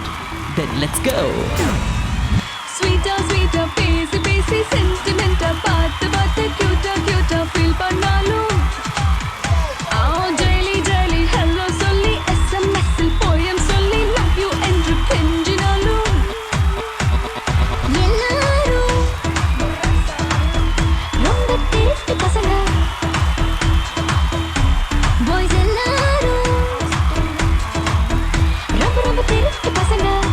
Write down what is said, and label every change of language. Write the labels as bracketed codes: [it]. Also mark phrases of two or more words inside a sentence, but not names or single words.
[en] Then let's go. Sweeter, busy, sentimental, but cuter, feel banalo. Oh, daily, hello, solli, SMS, poem, solli, love you, and repinjinalu. [ta] எல்லாரு, ரொம்ப taste பசங்க. Boys எல்லாரு, ரொம்ப taste பசங்க.